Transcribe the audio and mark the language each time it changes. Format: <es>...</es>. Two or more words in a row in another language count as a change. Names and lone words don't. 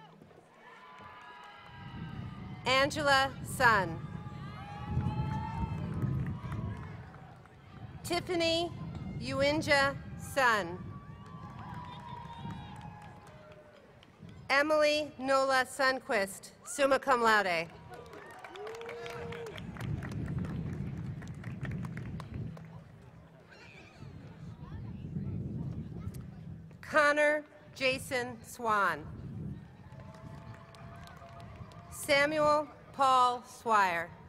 <en>Angela Sun. Tiffany Uinja Sun. Emily Nola Sunquist, summa cum laude. Connor Jason Swan. Samuel Paul Swire.</en>